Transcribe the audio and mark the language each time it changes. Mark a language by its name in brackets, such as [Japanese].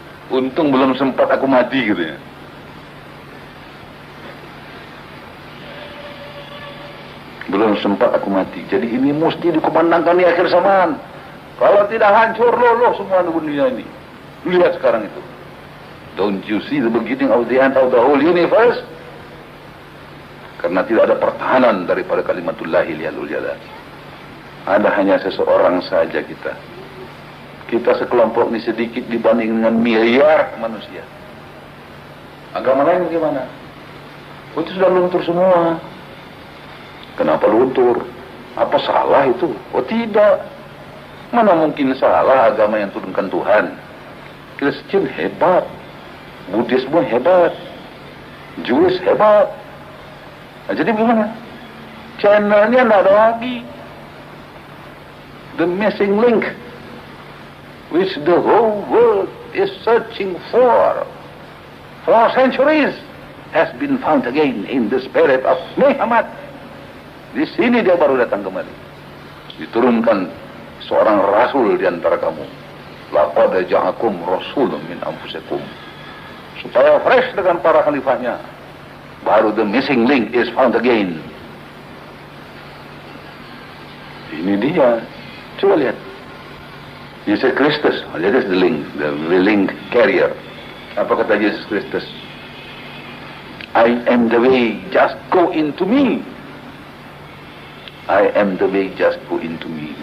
[Indonesian] Untung belum sempat aku mati gitu ya. Belum sempat aku mati. Jadi ini mesti dikumandangkan di akhir zaman. Kalau tidak hancur loh semua dunia ini. Lihat sekarang itu. [English] Don't you see the beginning of the end of the whole universe? [Indonesian] Karena tidak ada pertahanan daripada [Arabic] kalimatullahil yalul jalal. [Indonesian] Ada hanya seseorang saja kita. Kita sekelompok ini sedikit dibanding dengan miliar manusia. Agama lain bagaimana? Oh, itu sudah luntur semua. Kenapa luntur? Apa salah itu? Oh tidak. Mana mungkin salah agama yang turunkan Tuhan. Kristen hebat, Buddhisme hebat, Jewish hebat. Nah, jadi bagaimana? Channelnya tidak ada lagi. [English] The missing link, which the whole world is searching for centuries, has been found again in the spirit of Muhammad. [Indonesian] Di sini dia baru datang kembali. Diturunkan seorang rasul di antara kamu. [Arabic] Laqad ja'akum rasulun min anfusikum. [Indonesian] Supaya fresh dengan para khalifahnya. Baru [English] the missing link is found again. [Indonesian] Ini dia. Coba lihat. Yesus Kristus. [English] That is the link carrier. [Indonesian] Apa kata Yesus Kristus? [English] I am the way, just go into me. I am the way, just go into me.